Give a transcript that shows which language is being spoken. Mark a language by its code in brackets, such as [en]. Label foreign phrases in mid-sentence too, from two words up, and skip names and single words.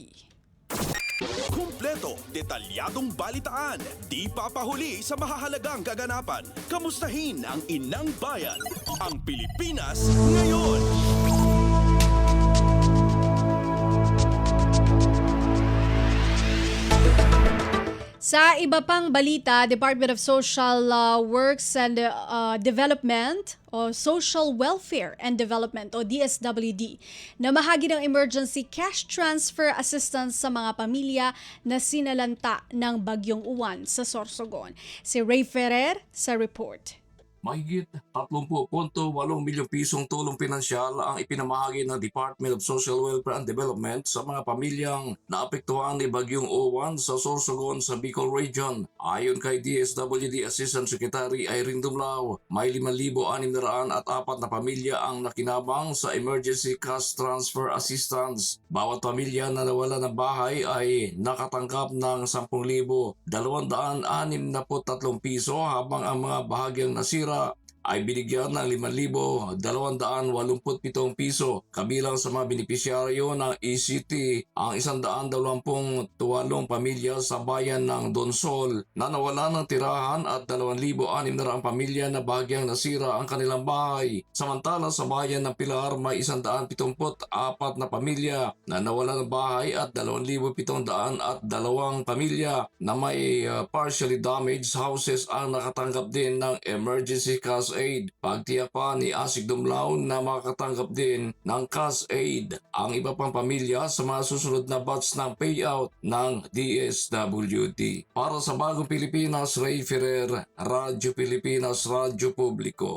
[tl] Kumpleto, detalyadong balitaan, di papahuli sa mahahalagang kaganapan. Kamustahin ang inang bayan, ang Pilipinas ngayon. Sa iba pang balita, Department of Social Works and Development o Social Welfare and Development o DSWD na mahagi ng emergency cash transfer assistance sa mga pamilya na sinalanta ng Bagyong Uwan sa Sorsogon. Si Ray Ferrer sa report. Mahigit 30.8 milyong pisong tulong pinansyal ang ipinamahagi ng Department of Social Welfare and Development sa mga pamilyang naapektuhan ni Bagyong Uwan sa Sorsogon sa Bicol Region. Ayon kay DSWD Assistant Secretary Irene Dumlao, may 5,604 na pamilya ang nakinabang sa Emergency Cash Transfer Assistance. Bawat pamilya na nawala ng bahay ay nakatanggap ng 10,263 piso habang ang mga bahagyang nasira ay binigyan ng 5,287 piso. Kabilang sa mga benepisyaryo ng ECT ang 128 pamilya sa bayan ng Donsol na nawala ng tirahan at 2,600 pamilya na bahagyang nasira ang kanilang bahay. Samantala sa bayan ng Pilar may 174 na pamilya na nawala ng bahay at 2,702 pamilya na may [en] partially damaged houses [tl] ang nakatanggap din ng [en] emergency cash aid. [tl] Pagtiyak pa ni Asik Dumlao na makakatanggap din ng [en] cash aid [tl] ang iba pang pamilya sa mga susunod na batch ng payout ng DSWD. Para sa Bagong Pilipinas, Ray Ferrer, Radyo Pilipinas, Radyo Publiko.